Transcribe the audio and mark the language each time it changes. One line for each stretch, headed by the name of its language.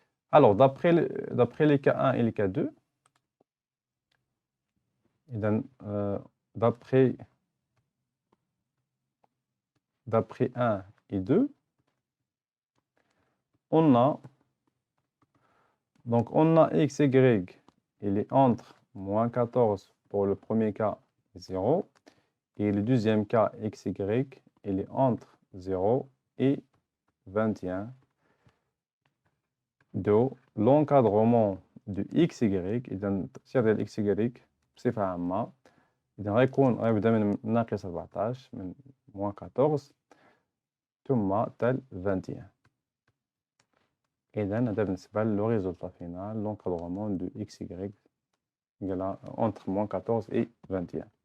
French: Alors, d'après les cas 1 et les cas 2, d'après 1 et 2, on a xy, il est entre moins 14 pour le premier cas, 0. Et le deuxième cas, xy, il est entre 0 et 21. De l'encadrement de xy,
Arabic: إذا التأثير ديال xy بصفة عامة إذا غيبدا من ناقص 14 من
French: moins 14
Arabic: ثم تال 21. إذا هذا بالنسبة لو
French: résultat final l'encadrement de xy entre moins 14 et 21.